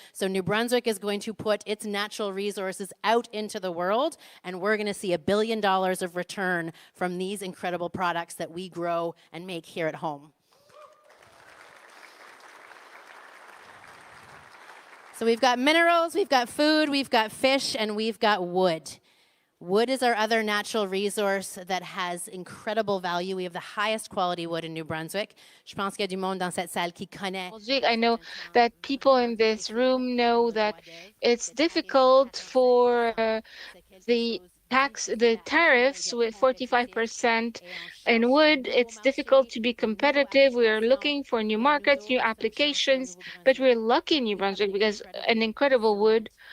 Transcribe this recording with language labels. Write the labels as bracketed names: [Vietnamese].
[English] So New Brunswick is going to put its natural resources out into the world, and we're going to see $1 billion of return from these incredible products that we grow and make here at home. So we've got minerals, we've got food, we've got fish, and we've got wood. Wood is our other natural resource that has incredible value. We have the highest quality wood in New Brunswick. [French] Je pense qu'il y a du monde dans cette salle qui connaît. [English] I know that people in this room know that it's difficult for the tariffs with 45% in wood. It's difficult to be competitive. We are looking for new markets, new applications, but we're lucky in New Brunswick because an incredible wood